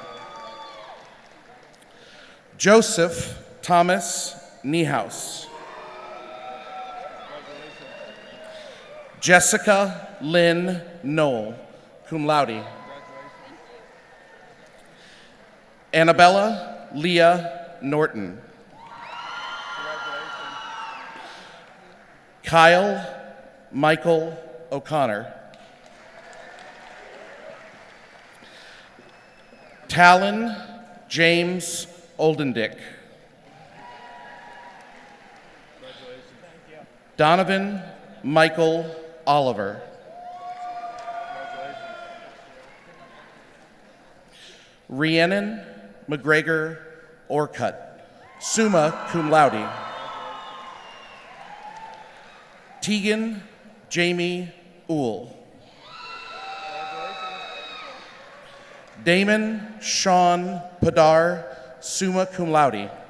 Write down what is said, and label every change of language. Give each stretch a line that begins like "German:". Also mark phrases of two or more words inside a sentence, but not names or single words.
English: Joseph Thomas Niehaus. Jessica Lynn Knoll,
Latin: cum laude.
English: Annabella Leah Norton. Kyle Michael O'Connor. Talon James Oldendick. Donovan Michael Oliver. Rhiannon McGregor Orcutt,
Latin: summa cum laude.
English: Tegan Jamie Uhl. Damon Sean Padar,
Latin: summa cum laude.